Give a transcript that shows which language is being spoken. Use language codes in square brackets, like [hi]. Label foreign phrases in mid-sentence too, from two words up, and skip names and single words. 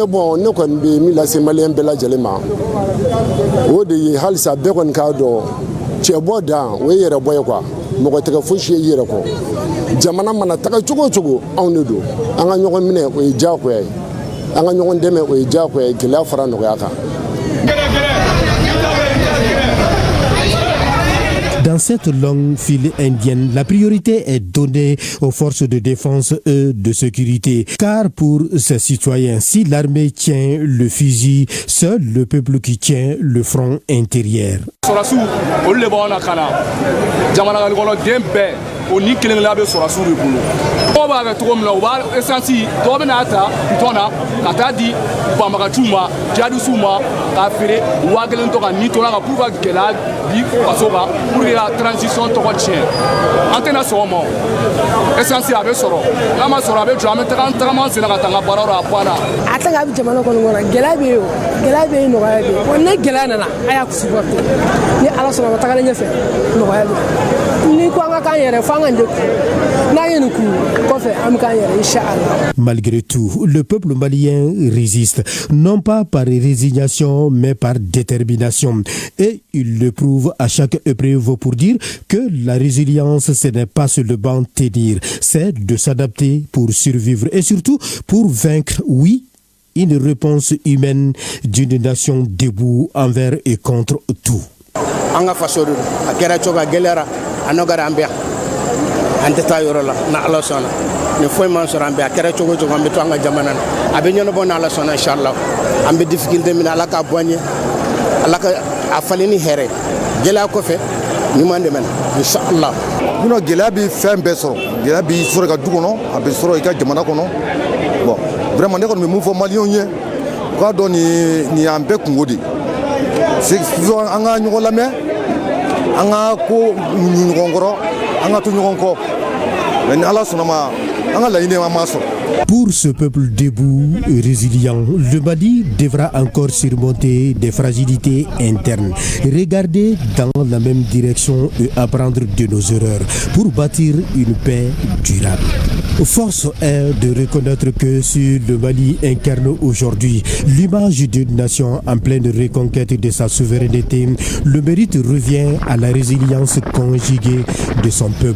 [fr] mais bon [bm] ne kɔni bɛ min lase maliyɛn bɛɛ lajɛlen ma o de ye halisa bɛɛ kɔni k'a dɔn cɛ bɔ dan o ye yɛrɛ bɔ ye quoi mɔgɔ tɛgɛ fosi ye i yɛrɛ kɔ jamana mana taga cogo o cogo anw de don an ka ɲɔgɔn minɛ o ye diyagoya ye an ka ɲɔgɔn dɛmɛ o ye diyagoya ye gɛlɛya fara nɔgɔya kan. [fr] Dans cette longue file indienne, la priorité est donnée aux forces de défense et de sécurité. Car pour ces citoyens, si l'armée tient le fusil, seul le peuple qui tient le front intérieur. [bm] O ni kelen la bɛ sɔrɔsiw de bolo dɔw b'a kɛ cogo min na u b'a essence dɔw bɛ n'a ta bitɔn na ka taa di banbagaciw ma jihadisiw ma k'a feere 1000 tɔ ka ni tɔla ka pour ka gɛlɛya bi faso kan [fr] pour que la transition [bm] tɔgɔ tiɲɛ an tɛna sɔn o ma essence a bɛ sɔrɔ n'a ma sɔrɔ a bɛ jɔ an bɛ tagama sen na ka taa n ka baara yɔrɔ a banna a tɛ ka bɛ jamana kɔnɔ gɛlɛya bɛ yen o gɛlɛya bɛ yen nɔgɔya bɛ yen wa ni gɛlɛya nana a y'a supporter ni ala sɔnna a ma tagalen ɲɛfɛ nɔgɔya bɛ yen ni ko an ka k'an yɛrɛ fɔ [fr] Malgré tout, le peuple malien résiste, non pas par résignation, mais par détermination. Et il le prouve à chaque épreuve pour dire que la résilience, ce n'est pas seulement tenir, c'est de s'adapter pour survivre et surtout pour vaincre, oui, une réponse humaine d'une nation debout envers et contre tout. [bm] an tɛ taa yɔrɔ la na ala sɔnna ni foyi man sɔrɔ an bɛ a kɛra cogo cogo an bɛ to an ka jamana na a bɛ ɲɛnabɔ ni ala sɔnna inshallah an bɛ difficulté min na ala k'a bɔ an ye ala ka a falen ni hɛrɛ gɛlɛya kɔfɛ ɲuman de bɛ na inshallah. gɛlɛya bɛ fɛn bɛɛ sɔrɔ gɛlɛya b'i sɔrɔ i ka du kɔnɔ a bɛ sɔrɔ i ka jamana kɔnɔ [fr] bon vraiment [bm] ne kɔni bɛ mun fɔ maliyɛnw ye u k'a dɔn nin y'an bɛɛ kungo de c'est an ka ɲɔgɔn lamɛn an ka ko ɲu ɲɔgɔn kɔrɔ an ka to ɲɔgɔn kɔ mais ni ala sɔnna ma an ka laɲini an m'a sɔrɔ. [fr] Pour ce peuple debout et résilient, le Mali devra encore surmonter des fragilités internes, regarder dans la même direction et apprendre de nos erreurs pour bâtir une paix durable. Force est de reconnaître que si le Mali incarne aujourd'hui l'image d'une nation en pleine reconquête de sa souveraineté, le mérite revient à la résilience conjuguée de son peuple.